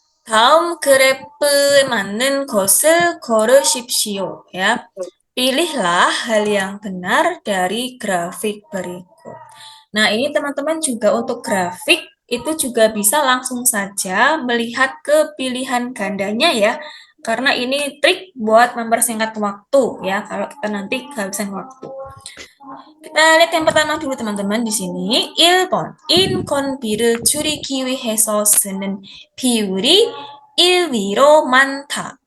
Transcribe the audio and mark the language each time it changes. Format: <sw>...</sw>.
<ko>다음 그래프에 맞는 것을 고르십시오.</ko> <id>Ya. Pilihlah hal yang benar dari grafik berikut. Nah, ini teman-teman juga untuk grafik itu juga bisa langsung saja melihat ke pilihan gandanya ya. Karena ini trik buat mempersingkat waktu ya kalau kita nanti kehabisan waktu. Kita lihat yang pertama dulu teman-teman di sini. 1번.</id> <ko>인건비를 줄이기 위해서 쓰는 비율이 1위로 많다.</ko>